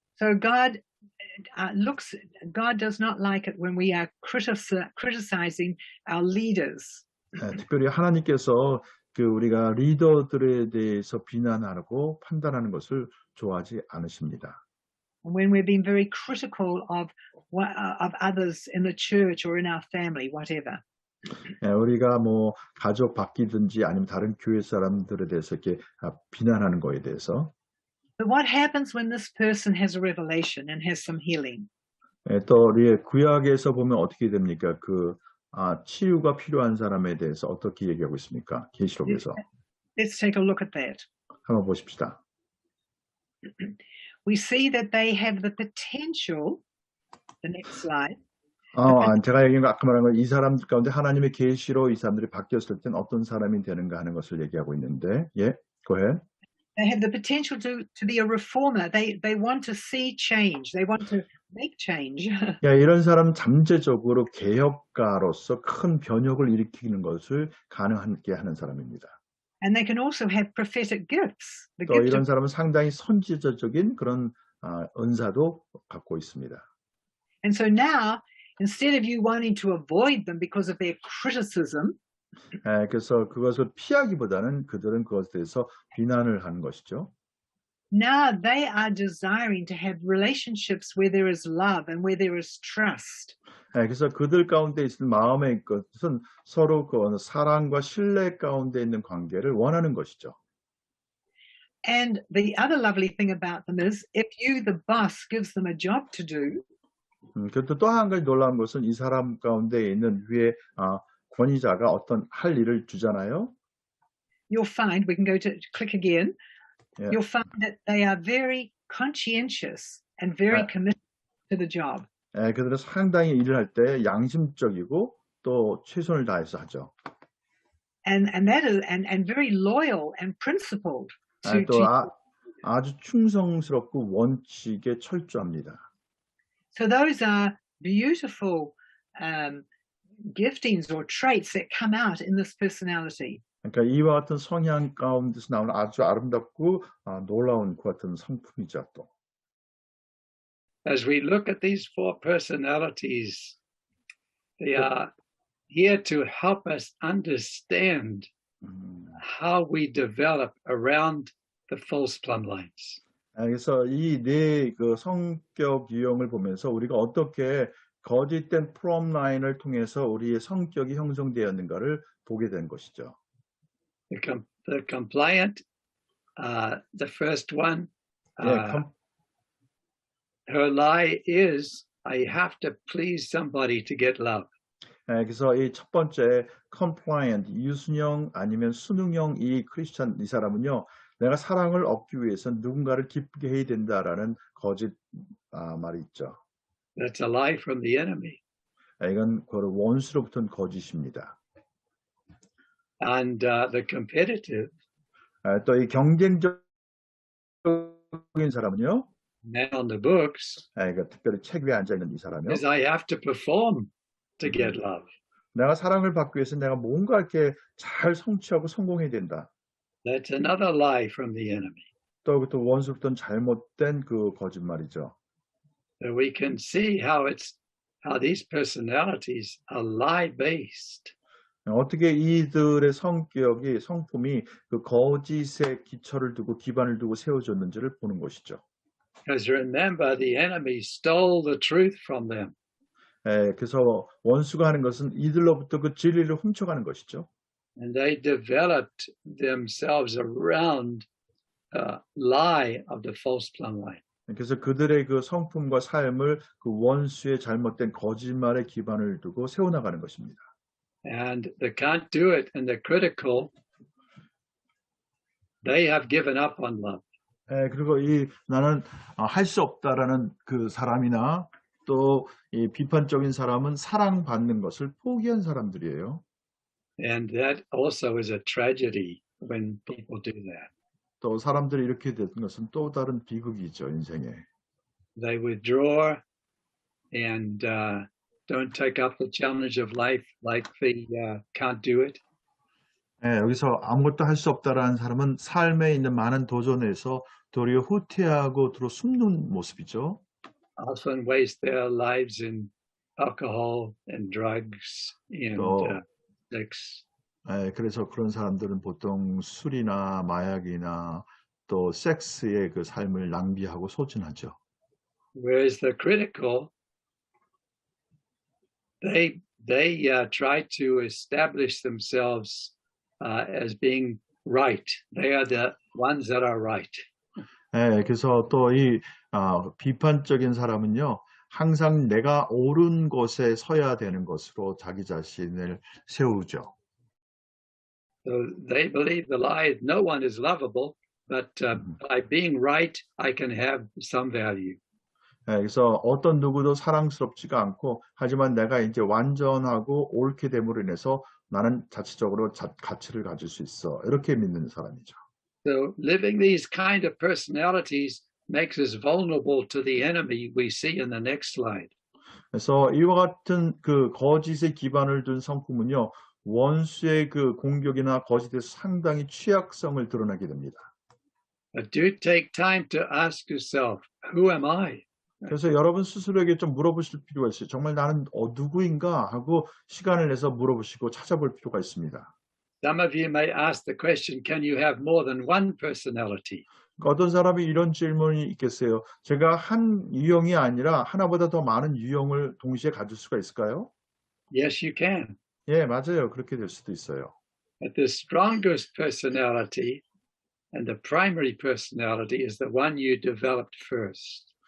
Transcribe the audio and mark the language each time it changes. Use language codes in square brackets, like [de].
[en] So God does not like it when we are criticizing our leaders. [ko] 특별히 하나님께서 그 우리가 리더들에 대해서 비난하고 판단하는 것을 좋아하지 않으십니다. [en] When we're being very critical of others in the church or in our family, whatever. [ko] 우리가 뭐 가족 바뀌든지 아니면 다른 교회 사람들에 대해서 이렇게 비난하는 거에 대해서. [en] But what happens when this person has a revelation and has some healing? [ko] 또 우리 구약에서 보면 어떻게 됩니까? 그 치유가 필요한 사람에 대해서 어떻게 얘기하고 있습니까? 계시록에서 [en] Let's take a look at that. [ko] 한번 보십시다. [en] We see that they have the potential, the next slide, [ko] 제가 얘기한 거 아까 말한 건 이 사람들 가운데 하나님의 계시로 이 사람들이 바뀌었을 땐 어떤 사람이 되는가 하는 것을 얘기하고 있는데, 예, [en] go ahead. they have the potential to be a reformer. They want to see change. They want to make change. [ko] 야, 이런 사람 잠재적으로 개혁가로서 큰 변혁을 일으키는 것을 가능하게 하는 사람입니다. [en] And they can also have prophetic gifts. The [ko] 또 [en] gift [ko] 이런 [en] of, [ko] 사람은 상당히 선지자적인 그런 은사도 갖고 있습니다. [en] and so now, instead of you wanting to avoid them because of their criticism, [ko] 그래서 그것을 피하기보다는 그들은 그것에 대해서 비난을 하는 것이죠. [en] now they are desiring to have relationships where there is love and where there is trust. [ko] 그래서 그들 가운데 있는 마음의 것은 서로 그 사랑과 신뢰 가운데 있는 관계를 원하는 것이죠. [en] And the other lovely thing about them is if you, the boss, gives them a job to do, [ko] 그것도 또 한 가지 놀라운 것은 이 사람 가운데 있는 위에 권위자가 어떤 할 일을 주잖아요. [en] you'll find, we can go to click again, Yeah. you'll find that they are very conscientious and very committed to the job. [ko] 그들은 상당히 일을 할 때 양심적이고 또 최선을 다해서 하죠. [en] And that is and very loyal and principled to [ko] 또 아주 충성스럽고 원칙에 철저합니다. [en] so those are beautiful giftings or traits that come out in this personality. [ko] 그러니까 이와 같은 성향 가운데서 나오는 아주 아름답고 놀라운 그 같은 성품이죠. 또 [en] As we look at these four personalities, they are here to help us understand how we develop around the false plumb lines. [ko] 그래서 이 네 그 성격 유형을 보면서 우리가 어떻게 거짓된 플럼 라인을 통해서 우리의 성격이 형성되었는가를 보게 된 것이죠. [en] The compliant, the first one, her lie is, I have to please somebody to get love. [ko] 그래서 이 첫 번째 compliant, 유순형 아니면 순응형 이 크리스찬 이 사람은요, 내가 사랑을 얻기 위해서는 누군가를 기쁘게 해야 된다라는 거짓 말이 있죠. [en] That's a lie from the enemy. [ko] 이건 원수로부터 거짓입니다. [en] And the competitive, [ko] 또 이 경쟁적인 사람은요, [en] man on the books, [ko] 그러니까 특별히 책 위에 앉아 있는 이 사람이요. [en] is I have to perform to get love. [ko] 내가 사랑을 받기 위해서 내가 뭔가 이렇게 잘 성취하고 성공해야 된다. [en] That's another lie from the enemy. [ko] 또 원수부터는 잘못된 그 거짓말이죠. [en] So we can see how these personalities are lie based. [ko] 어떻게 이들의 성품이 그 거짓의 기초를 두고 기반을 두고 세워졌는지를 보는 것이죠. [en] Because remember, the enemy stole the truth from them. [ko] 그래서 원수가 하는 것은 이들로부터 그 진리를 훔쳐가는 것이죠. [en] And they developed themselves around the lie of the false plumb line. [ko] 그래서 그들의 그 성품과 삶을 그 원수의 잘못된 거짓말에 기반을 두고 세워나가는 것입니다. [en] And they can't do it, and the critical, they have given up on love. [ko] 그리고 나는 할 수 없다라는 그 사람이나 또 이 비판적인 사람은 사랑받는 것을 포기한 사람들이에요. [en] And that also is a tragedy when people do that. [ko] 또 사람들이 이렇게 되는 것은 또 다른 비극이죠, 인생에. [en] They withdraw and don't take up the challenge of life like they can't do it. [ko] 여기서 아무것도 할 수 없다라는 사람은 삶에 있는 많은 도전에서 도리어 후퇴하고 숨는 모습이죠. [en] Often waste their lives in alcohol and drugs and sex. [ko] 그래서 그런 사람들은 보통 술이나 마약이나 또 섹스의 그 삶을 낭비하고 소진하죠. [en] Whereas the critical, they try to establish themselves as being right. They are the ones that are right. [ko] 그래서 또 이 비판적인 사람은요, 항상 내가 옳은 곳에 서야 되는 것으로 자기 자신을 세우죠. [en] So they believe the lie, no one is lovable, but by being right, I can have some value. [ko] 그래서 어떤 누구도 사랑스럽지가 않고 하지만 내가 이제 완전하고 옳게 됨으로 인해서 나는 자체적으로 가치를 가질 수 있어. 이렇게 믿는 사람이죠. [en] So living these kind of personalities makes us vulnerable to the enemy we see in the next slide. [ko] 그래서 이와 같은 그 거짓의 기반을 둔 성품은요, 원수의 그 공격이나 거짓에 상당히 취약성을 드러내게 됩니다. [en] But do take time to ask yourself, who am I? [ko] 그래서 여러분 스스로에게 좀 물어보실 필요가 있어요. 정말 나는 누구인가 하고 시간을 내서 물어보시고 찾아볼 필요가 있습니다. [en] Some of you may ask the question, can you have more than one personality? [ko] 어떤 사람이 이런 질문이 있겠어요. 제가 한 유형이 아니라 하나보다 더 많은 유형을 동시에 가질 수가 있을까요? [en] Yes, you can. [ko] 예, 맞아요. 그렇게 될 수도 있어요. [en] But the strongest personality and the primary personality is the one you developed first.